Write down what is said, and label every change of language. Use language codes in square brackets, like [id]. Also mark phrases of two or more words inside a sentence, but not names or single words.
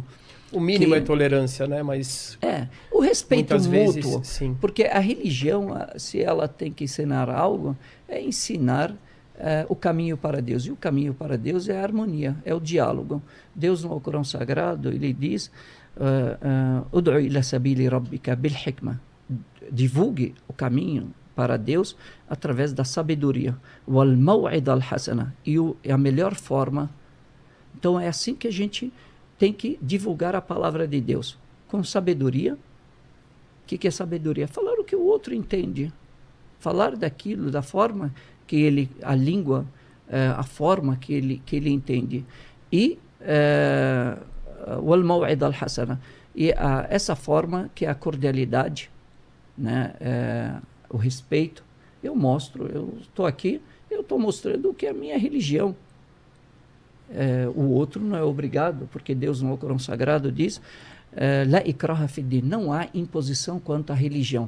[pt] O mínimo é tolerância, né? Mas o respeito muitas mútuo, vezes, sim. Porque a religião, se ela tem que ensinar algo, é ensinar o caminho para Deus. E o caminho para Deus é a harmonia, é o diálogo. Deus, no Alcorão Sagrado, ele diz: [ar] ادع إلى سبيل ربك بالحكمة. [pt] Divulgue o caminho para Deus através da sabedoria. [ar] والموعظة الحسنة. [pt] E a melhor forma. Então é assim que a gente tem que divulgar a palavra de Deus. Com sabedoria. O que é sabedoria? Falar o que o outro entende. Falar daquilo, da forma que a língua, a forma que ele entende. [ar] E والموعظة الحسنة. [pt] E essa forma que é a cordialidade, né? O respeito. Eu estou aqui, eu estou mostrando o que é a minha religião. O outro não é obrigado, porque Deus no Alcorão Sagrado diz: [ar] لا إكراه في الدين, [pt] não há imposição quanto à religião.